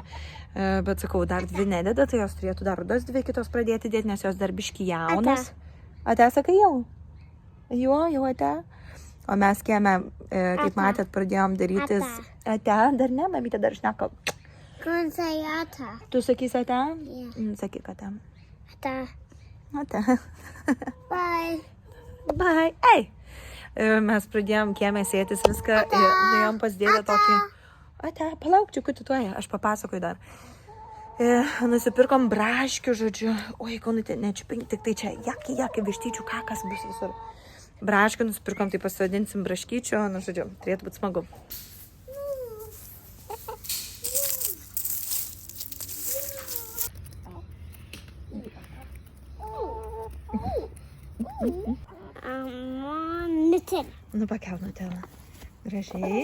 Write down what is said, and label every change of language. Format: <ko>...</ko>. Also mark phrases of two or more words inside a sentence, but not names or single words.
<lt>Bet sakau, dar 2 nededa, tai jos turėtų dar rudas 2 kitos pradėti dėti, nes jos dar biški jaunas. Ate, sakai jau? Jau ate. O mes kieme, kaip matėt, pradėjom darytis. Ate, dar ne, mamytė dar šneka. Tu sakysi ate? Sakyk ate. Ate. Bye. Bye. Ei! Mes pradėjom kiemę sėtis viską ir nuėjom pas dėdę tokį. Ate, palauk, čiukutį tuoja, aš papasakoju dar. Nusipirkom braškių, žodžiu. Oi, Kaunutė, nečiupink, tik tai čia jakai vištyčių kakas bus visur. Braškių nusipirkom, tai pasivadinsim braškyčių, nu, žodžiu, turėtų būti smagu. Nutella. Nu, pakelk Nutella. Gražiai.</lt>